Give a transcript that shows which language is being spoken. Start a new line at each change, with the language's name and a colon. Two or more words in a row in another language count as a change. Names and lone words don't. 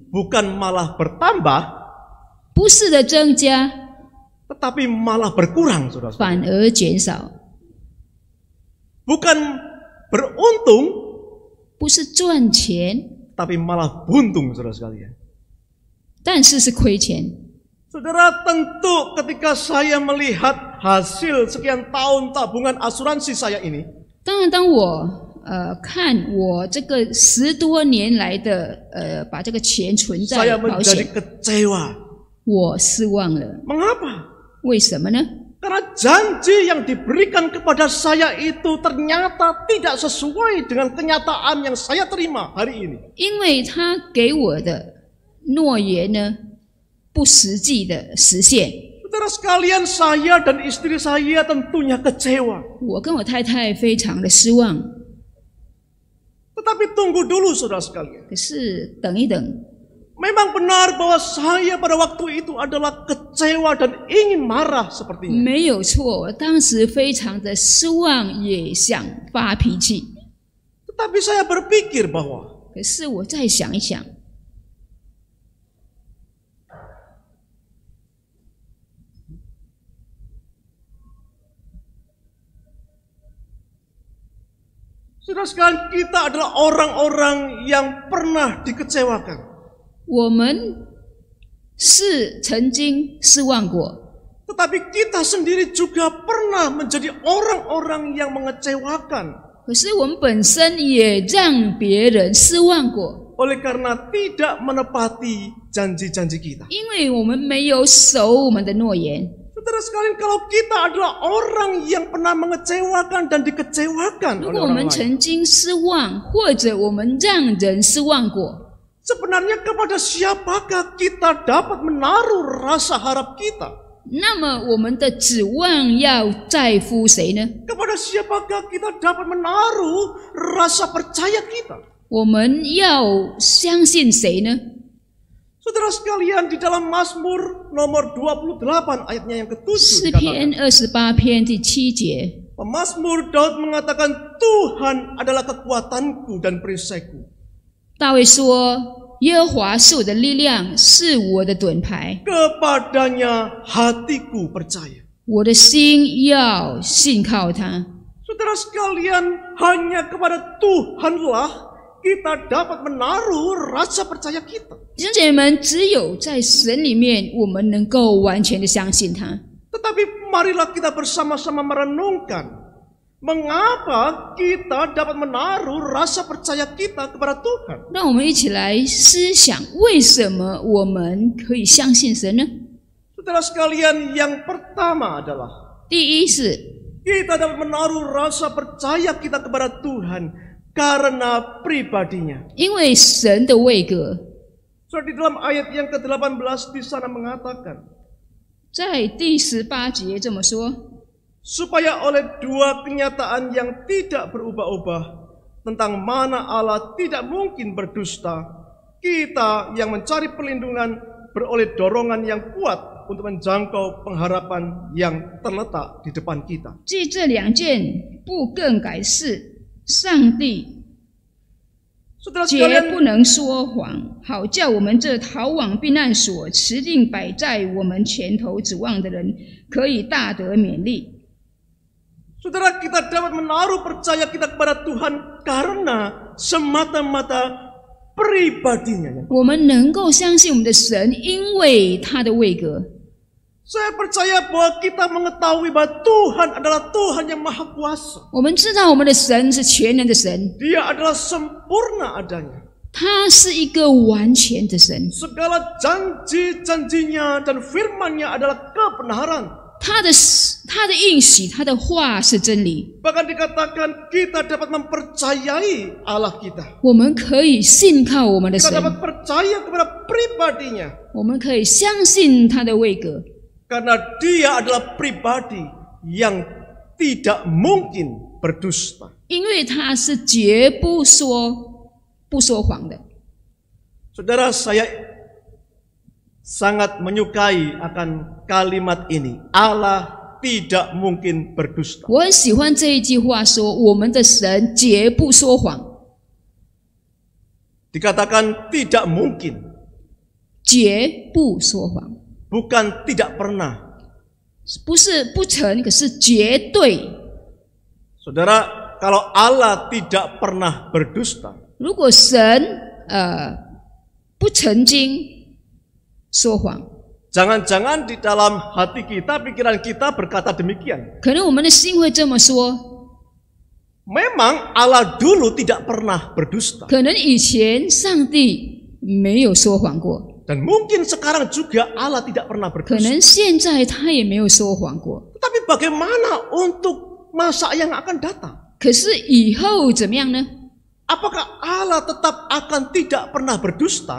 Indonesian: bukan malah bertambah,
Chinese: 不是的增加，
Indonesian: tetapi malah berkurang, saudara.
Chinese: 反而减少，
Indonesian: Bukan beruntung,
Chinese: 不是赚钱，
Indonesian: tapi malah buntung, saudara sekalian.
Chinese: 但是是亏钱。
Indonesian: Saudara, tentu ketika saya melihat hasil sekian tahun tabungan asuransi saya ini,
Chinese: 当然，当我看我这个10多年来的把这个钱存在
Indonesian: saya
Chinese: 保
Indonesian: menjadi
Chinese: 险，
Indonesian: kecewa.
Chinese: 我失望了。
Indonesian: Mengapa?
Chinese: 为什么呢？
Indonesian: Karena janji yang diberikan kepada saya itu ternyata tidak sesuai dengan kenyataan yang saya terima hari ini.
Chinese: 因为他给我的诺言呢，不实际的实现。
Indonesian: Saudara sekalian, saya dan istri saya tentunya kecewa.
Chinese: 我跟我太太非常的失望。
Indonesian: Tetapi tunggu dulu, saudara sekalian.
Chinese: 可是等一等，
Indonesian: Memang benar bahwa saya pada waktu itu adalah kecewa dan ingin marah sepertinya.
Chinese: 没有错，我当时非常的失望，也想发脾气。
Indonesian: Tetapi saya berpikir bahwa
Chinese: 可是我再想一想，
Indonesian: saudara sekalian, kita adalah orang-orang yang pernah dikecewakan.
Chinese: 我们是曾经失望过，
Indonesian: Tetapi kita sendiri juga pernah menjadi orang-orang yang mengecewakan.
Chinese: 可是我们本身也让别人失望过，
Indonesian: Oleh karena tidak menepati janji-janji kita.
Chinese: 因为我们没有守我们的诺言。
Indonesian: Saudara sekalian, kalau kita adalah orang yang pernah mengecewakan dan dikecewakan
Chinese: 如
Indonesian: oleh
Chinese: 果我
Indonesian: orang
Chinese: 们
Indonesian: lain,
Chinese: 曾经失望，或者我们让人失望过，
Indonesian: sebenarnya kepada siapakah kita dapat menaruh rasa harap kita?
Chinese: 那么我们的指望要在乎谁呢？
Indonesian: Kepada siapakah kita dapat menaruh rasa percaya kita?
Chinese: 我们要相信谁呢？
Indonesian: Saudara sekalian, di dalam Mazmur nomor 28 ayatnya yang ke-7
Chinese: 诗
Indonesian: dikatakan,
Chinese: 篇28篇第7节，
Indonesian: Pemazmur Daud mengatakan, Tuhan adalah kekuatanku dan perisaiku.
Chinese: 大卫说：“耶和华是我的力量，是我的盾牌，
Indonesian: Kepadanya hatiku percaya.
Chinese: 我的心要信靠他。
Indonesian: Saudara sekalian, hanya kepada Tuhanlah kita dapat menaruh rasa percaya kita.
Chinese: 弟兄姐妹们，只有在神里面，我们能够完全的相信他。
Indonesian: Tetapi marilah kita bersama-sama merenungkan mengapa kita dapat menaruh rasa percaya kita kepada Tuhan.
Chinese: 让我们一起来思想，为什么我们可以相信神呢？
Indonesian: Saudara sekalian, yang pertama adalah
Chinese: 第一是
Indonesian: kita dapat menaruh rasa percaya kita kepada Tuhan karena pribadinya.
Chinese: 因为神的位格，
Indonesian: So, di dalam ayat yang ke-18 di sana mengatakan,
Chinese: 在第18节这么说：
Indonesian: supaya oleh dua kenyataan yang tidak berubah-ubah tentang mana Allah tidak mungkin berdusta, kita yang mencari perlindungan beroleh dorongan yang kuat untuk menjangkau pengharapan yang terletak di depan kita.
Chinese: 即这两件不更改是上帝
Indonesian: Saudara
Chinese: 绝
Indonesian: sekalian,
Chinese: 不能说谎，好叫我们这逃往避难所、持定摆在我们前头指望的人，可以大得勉励。
Indonesian: saudara, kita dapat menaruh percaya kita kepada Tuhan karena semata-mata pribadinya.
Chinese: 我们能够相信我们的神，因为他的位格。
Indonesian: Saya percaya bahwa kita mengetahui bahwa Tuhan adalah Tuhan yang Maha Kuasa.
Chinese: 我们知道我们的神是全能的神，
Indonesian: Dia adalah sempurna adanya.
Chinese: 他是一个完全的神，
Indonesian: Segala janji-janjinya dan firman-Nya adalah kebenaran.
Chinese: 他的应许，他的话是真理。
Indonesian: Bahkan dikatakan kita dapat mempercayai Allah kita.
Chinese: 我们可以信靠我们的
Indonesian: Kita
Chinese: 神，
Indonesian: dapat percaya kepada pribadinya.
Chinese: 我们可以相信他的位格，
Indonesian: Karena dia adalah pribadi yang tidak mungkin berdusta.
Chinese: 因为他是绝不说谎的。
Indonesian: Saudara, saya sangat menyukai akan kalimat ini. Allah tidak mungkin berdusta.
Chinese: 我很喜欢这一句话说，我们的神绝不说谎，
Indonesian: Dikatakan tidak mungkin,
Chinese: 绝不说谎，
Indonesian: bukan tidak pernah.
Chinese: 不是不成，可是绝对。
Indonesian: Saudara, kalau Allah tidak pernah berdusta,
Chinese: 如果神不曾经说谎，
Indonesian: jangan-jangan di dalam hati kita, pikiran kita berkata demikian.
Chinese: 可能我们的心会这么说。
Indonesian: Memang Allah dulu tidak pernah berdusta.
Chinese: 可能以前上帝没有说谎过，
Indonesian: Dan mungkin sekarang juga Allah tidak pernah
Chinese: 可
Indonesian: berdusta.
Chinese: 能现在他也没有说谎过。
Indonesian: Tetapi bagaimana untuk masa yang akan datang?
Chinese: 可是以后怎么样呢？
Indonesian: Apakah Allah tetap akan tidak pernah berdusta?